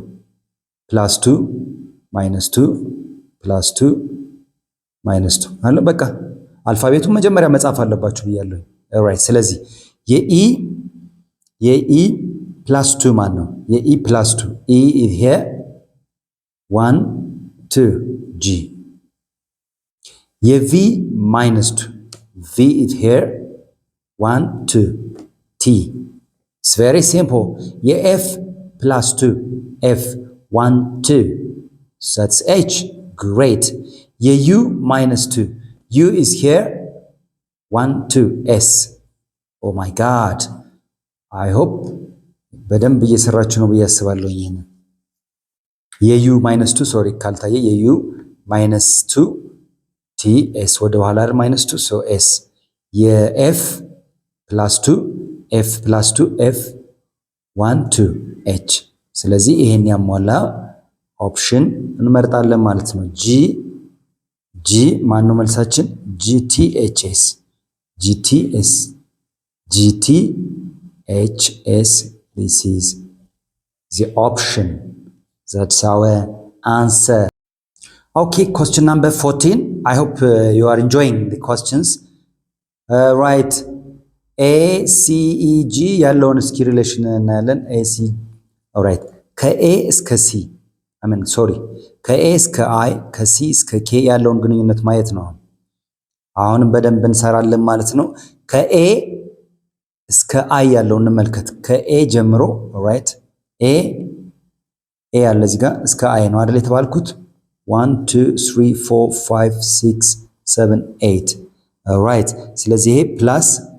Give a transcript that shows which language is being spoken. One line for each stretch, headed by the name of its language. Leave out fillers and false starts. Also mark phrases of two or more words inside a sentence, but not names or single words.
Amharic: ፕላስ 2 ማይነስ 2 ፕላስ 2 ማይነስ 2 አለ። በቃ አልፋቤቱን መጀመሪያ መጻፍ አለባችሁ ብያለሁ። ኦልራይት። ስለዚህ የኢ ፕላስ 2 ማን ነው? የኢ ፕላስ 2 ኢ ይሄ 1 2 ጂ። የቪ ማይነስ 2 ቪ
English: is here
Amharic: 1 2 ቲ።
English: it's very simple።
Amharic: የኤፍ ፕላስ 2 ኤፍ 1 2
English: that's h great።
Amharic: የዩ ማይነስ 2 ዩ is here 1 2
English: s oh my god I hope
Amharic: በደንብ እየሰራችሁ ነው ብዬ አስባለሁ። ይሄን የዩ ማይነስ 2 ሶሪ ካልታየ የዩ ማይነስ 2 ቲ ኤስ ወደ ኋላ ማይነስ 2 ሶ ኤስ። የኤፍ ፕላስ 2 ኤፍ ፕላስ 2 ኤፍ 1 2 ኤች። ስለዚህ ይሄን ያሟላ ኦፕሽን እንመርጣለን ማለት ነው። ጂ ማን ነው መልሳችን? ጂቲ ኤች ኤስ ጂቲ ኤስ ጂቲ ኤች ኤስ
English: this is the option. That's our answer. Okay, question number 14. I hope you are enjoying the questions. Right.
Amharic: A C E G ያለውን እስኪ ሪሌሽን እናያለን። A C alright ከኤ እስከ ሲ ከኤ እስከ አይ ከሲ እስከ ኬ ያለውን ግንኙነት ማየት ነው። አሁንም በደንብ እንሰራለን ማለት ነው። ከኤ እስከ አይ ያለውን እንመልከት። ከኤ ጀምሮ ኦልራይት ኤ ያለ እዚህ ጋር እስከ አይ ነው አይደል የተባልኩት 1 2 3 4 5 6 7 8 ኦልራይት። ስለዚህ ይሄ ፕላስ